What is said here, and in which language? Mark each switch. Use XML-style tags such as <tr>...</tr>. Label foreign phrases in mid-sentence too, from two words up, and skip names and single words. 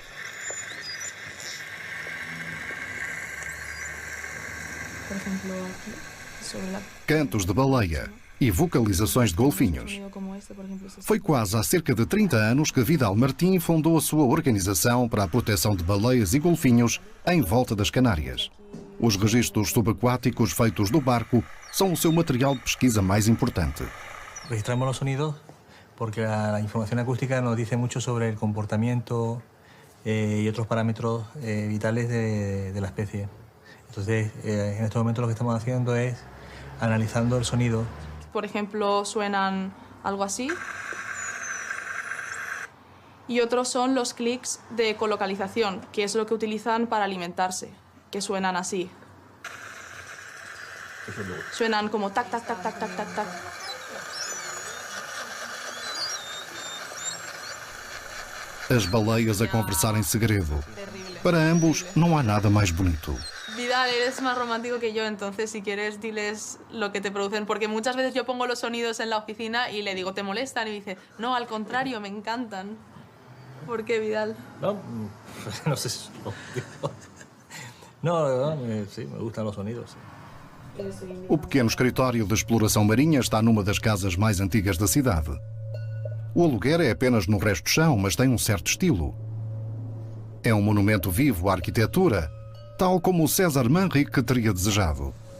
<pt>Cantos de baleia e vocalizações de golfinhos. Foi quase há cerca de 30 anos que Vidal Martim fundou a sua organização para a proteção de baleias e golfinhos em volta das Canárias. Os registros subaquáticos feitos do barco são o seu material de pesquisa mais importante.</pt> <es>Registramos los sonidos porque la información acústica nos dice mucho sobre el comportamiento y otros parámetros vitales de la especie. Entonces, en este momento lo que estamos haciendo es analizando el sonido. Por ejemplo, suenan algo así. Y otros son los clics de ecolocalización, que es lo que utilizan para alimentarse, que suenan así. Suenan como tac, tac, tac, tac, tac, tac, tac.</es> <pt>As baleias a conversar em segredo. Para ambos, não há nada mais bonito.</pt> <es>Vidal, eres más romántico que yo, entonces si quieres diles lo que te producen, porque muchas veces yo pongo los sonidos en la oficina y le digo, ¿te molestan? Y dice, no, al contrario, me encantan. ¿Por qué, Vidal? No, no sé. No, sí, me gustan los sonidos.</es> <pt>O pequeno escritório de exploração marinha está numa das casas mais antigas da cidade. O aluguer é apenas no resto do chão, mas tem um certo estilo. É um monumento vivo à arquitetura, tal como o César Manrique teria desejado.</pt>